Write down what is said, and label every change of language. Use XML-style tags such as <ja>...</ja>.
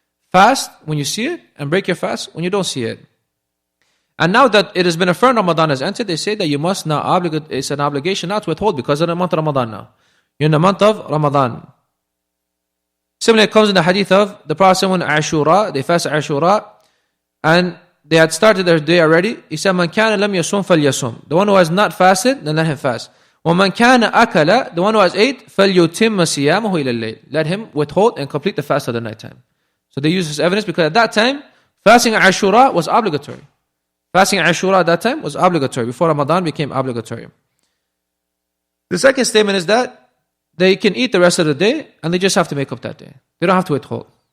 <en>Fast when you see it, and break your fast when you don't see it. And now that it has been affirmed Ramadan has entered, they say that you must now it's an obligation not to withhold because of the month of Ramadan now. You're in the month of Ramadan. Similarly, it comes in the hadith of the Prophet when Ashura, they fasted Ashura, and they had started their day already. He said, "Man kana lam yasum falyasum." The one who has not fasted, then let him fast.</en> <ar>وَمَنْ كَانَ أَكَلَ. The one who has ate, فَلْيُتِمَّ صِيَامَهُ إِلَى اللَّيْلِ.</ar> <en>Let him withhold and complete the fast of the night time. So they use this evidence because at that time, fasting Ashura was obligatory. Fasting Ashura at that time was obligatory. Before Ramadan became obligatory. The second statement is that they can eat the rest of the day and they just have to make up that day. They don't have to withhold.</en>